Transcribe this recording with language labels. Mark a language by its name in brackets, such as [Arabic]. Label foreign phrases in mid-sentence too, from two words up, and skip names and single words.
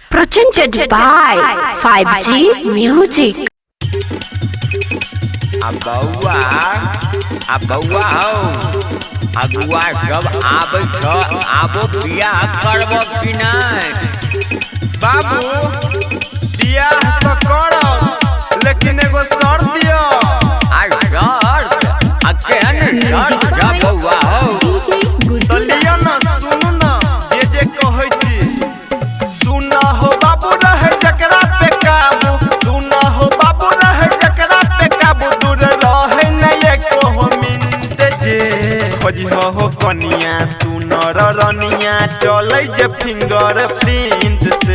[English] presented by 5G Music. [Maithili] बउआ हो अगुआ सब आबै छ आबो बियाह करबो कि नहीं? बाबू बियाह तो करब लेकिन एगो शर्त दियो। शर्त केहन शर्त छ बउआ हो? तो लियो न, सुनु न जे कहै छी। सुना हो बाबू रहे जकरा पे काबू, सुना हो बाबू रहे जकरा पे काबू, दूर रहे नहीं एको मिनट जे खोजिहो हो कनिया सुनर रनिया चलै जे [English] finger print [Maithili] से।